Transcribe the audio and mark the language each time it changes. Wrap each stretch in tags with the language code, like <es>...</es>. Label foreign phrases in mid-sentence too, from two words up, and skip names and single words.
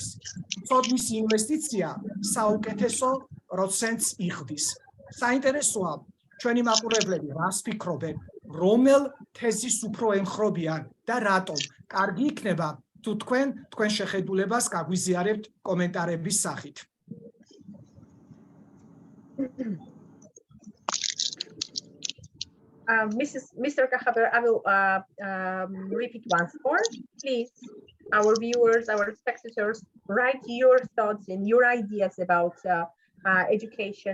<ka>ცოდნის ინვესტიცია საუკეთესო პროცენტს იხდის. საინტერესოა, ჩვენი მაყურებლები რას ფიქრობენ, რომელ თეზის უფრო ემხრობიან და რატომ? კარგი იქნება თუ თქვენ შეხედულებას გაგვიზიარებთ კომენტარების სახით.</ka> <en>Mr. Kahaber, I will repeat once more. Please, our viewers, our spectators, write your thoughts and your ideas about education.</en>